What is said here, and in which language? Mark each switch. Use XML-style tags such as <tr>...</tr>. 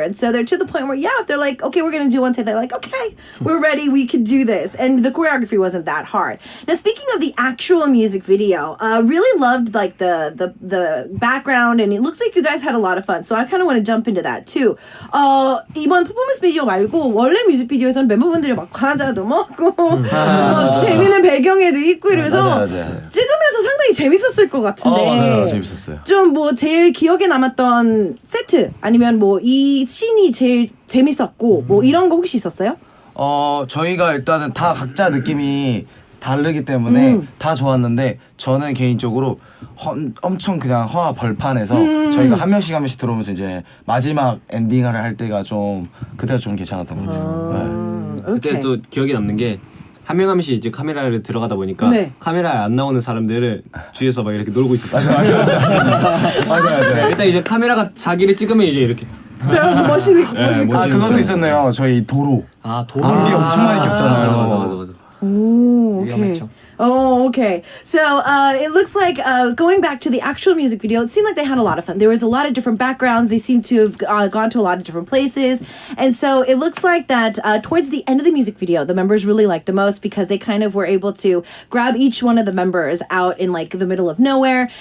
<en>And so they're to the point where if they're like, okay, we're gonna do one take, they're like, okay, we're ready, we can do this. And the choreography wasn't that hard. Now speaking of the actual music video, really loved like the background, and it looks like you guys had a lot of fun. So I kind of want to jump into that too.</en> <ko>이번 퍼포먼스 비디오 말고 원래 뮤직비디오에서는 멤버분들이 막 과자도 먹고 재밌는 배경에도 있고 이러면서 맞아요. 찍으면서 상당히 재밌었을 것 같은데. 맞아요. 재밌었어요. 좀 뭐 제일 기억에 남았던 세트 아니면 뭐 이 씬이 제일 재밌었고 뭐 이런 거 혹시 있었어요? 저희가 일단은 다 각자 느낌이 다르기 때문에 다 좋았는데 저는 개인적으로 엄청 그냥 허와 벌판에서 저희가 한 명씩 들어오면서 이제 마지막 엔딩을 할 때가 좀 그때가 좀 괜찮았던 것 같아요. 그때 또 기억에 남는 게 한 명 한 명씩 이제 카메라를 들어가다 보니까 카메라에 안 나오는 사람들을 주위에서 막 이렇게 놀고 있었어요. 맞아요. 일단 이제 카메라가 자기를 찍으면 이제 이렇게 멋있는 그것도 있었네요. 저희 도로. 도로. 안개 엄청 많이 꼈잖아요. 맞아.</ko> <en>Okay. Oh, okay. So it looks like going back to the actual music video, it seemed like they had a lot of fun. There was a lot of different backgrounds. They seemed to have gone to a lot of different places. And so it looks like that towards the end of the music video, the members really liked the most because they kind of were able to grab each one of the members out in like the middle of nowhere.</en>